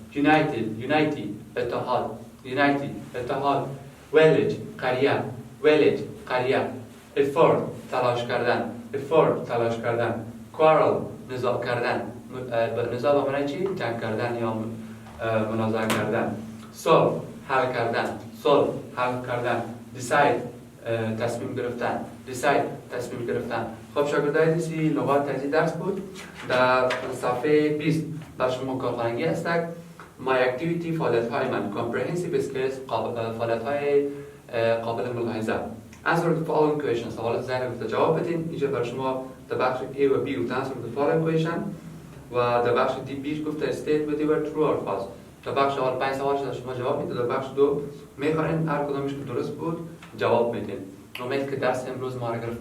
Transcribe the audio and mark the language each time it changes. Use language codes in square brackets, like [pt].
[fa] unity اتحاد. village قریه. effort تلاش کردن. quarrel نزاع کردن. نزاع به معنای چی؟ جنگ کردن یا منازعه کردن. solve حل کردن. decide تصمیم گرفتن. خب شاگردای عزیز، لغات از این درس بود. در صفحه 20 بر شما کارخانگی هست. [en] My activity [fa] فعالیت‌های من [en] comprehensive skills [fa] فعالیت‌های قابل ملاحظه. [en] Answer the following question. [fa] سوالات ذهن گفته جواب بدین. اینجا بر شما در بخش A و B گفته [en] answer the following question [fa] و در بخش D B گفته [en] state whether you are true or false. [fa] در بخش اول 5 سوال شما جواب میدید، در بخش 2 میخواین هر کدامش که درست بود جواب میدین. امید که درس امروز ما را گرفته